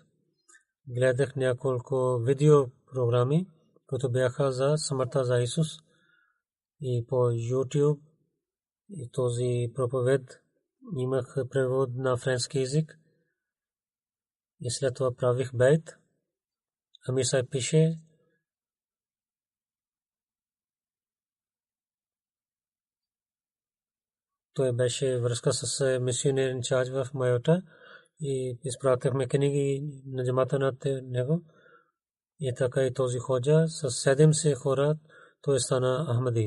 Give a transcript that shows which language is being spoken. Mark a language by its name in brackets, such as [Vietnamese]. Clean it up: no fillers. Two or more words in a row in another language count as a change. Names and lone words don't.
[Bulgarian] Гледах няколко видеопрограми, които бяха за смъртта за Исус. И по YouTube и този проповед имах превод на френски език. И след това правих бейт. Амир Сахиб пише, той беше връзка с мисионер инчарж в Майота и изпратихме книги на джамата над него. И така и този ходжа с 70 хора той стана Ахмади.